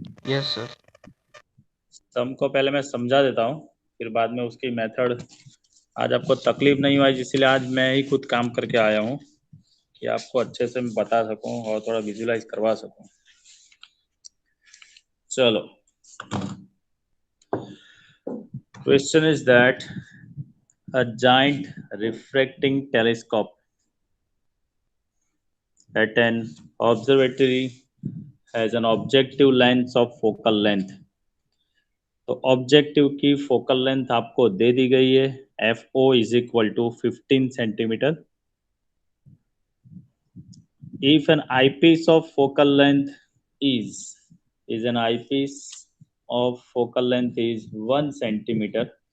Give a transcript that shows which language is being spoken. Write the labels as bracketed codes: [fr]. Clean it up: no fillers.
[en] Yes sir. [hi] सम को पहले मैं समझा देता हूँ, फिर बाद में उसकी मेथड. आज आपको तकलीफ नहीं हुई, इसीलिए आज मैं ही खुद काम करके आया हूँ कि आपको अच्छे से मैं बता सकूँ और थोड़ा विजुलाइज करवा सकूँ. [en] चलो, question is that a giant refracting telescope at an observatory has an objective length of focal length. [hi] तो ऑब्जेक्टिव की फोकल लेंथ आपको दे दी गई है, [en] F O is equal to 15 centimetre. If an eyepiece of focal length is an eyepiece of focal length is 1 centimetre.